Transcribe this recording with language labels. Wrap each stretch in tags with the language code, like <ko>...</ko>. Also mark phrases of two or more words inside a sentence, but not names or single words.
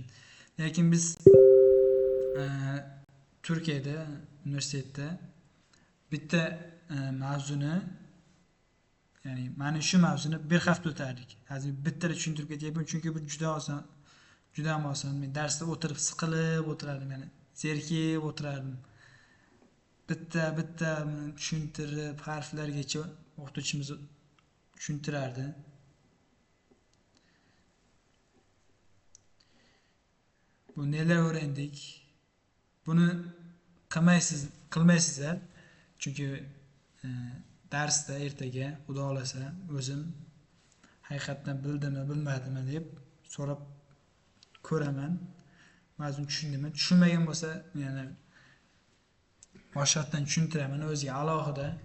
<uz>Lekin biz Turkiyada universitetda bitta mavzuni, ya'ni mana shu mavzuni bir hafta o'tardik. Hozir bittada tushuntirib ketyapman, chunki bu juda oson, juda ham oson. Men darsda o'tirib siqilib o'tirardim, ya'ni zerikib o'tirardim. Bitta tushuntirib harflargacha o'qituvchimiz tushuntirardi.</uz> <tr>Bu neler öğrendik?</tr> <uz>Buni qilmaysizlar. Chunki darsda ertaga Xudo xolasa o'zim haqiqatdan bildimmi, bilmadimmi deb so'rab ko'raman. Ba'zan tushundimmi, tushunmagan bo'lsa, yana boshqatdan tushuntiraman o'ziga alohida.</uz>